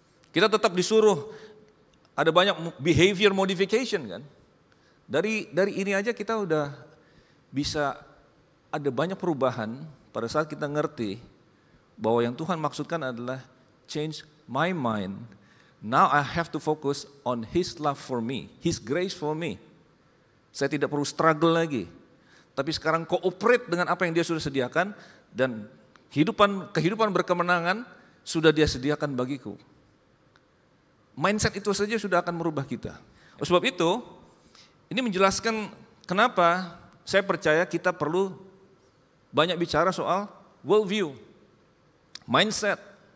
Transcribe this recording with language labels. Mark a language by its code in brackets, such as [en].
[id] Kita tetap disuruh, ada banyak behavior modification kan. Dari ini aja kita udah bisa ada banyak perubahan pada saat kita ngerti bahwa yang Tuhan maksudkan adalah change my mind. [en] Now I have to focus on His love for me, His grace for me. [id] Saya tidak perlu struggle lagi. Tapi sekarang cooperate dengan apa yang Dia sudah sediakan dan kehidupan berkemenangan sudah Dia sediakan bagiku. Mindset itu saja sudah akan merubah kita. Oleh sebab itu, ini menjelaskan kenapa saya percaya kita perlu banyak bicara soal worldview, mindset.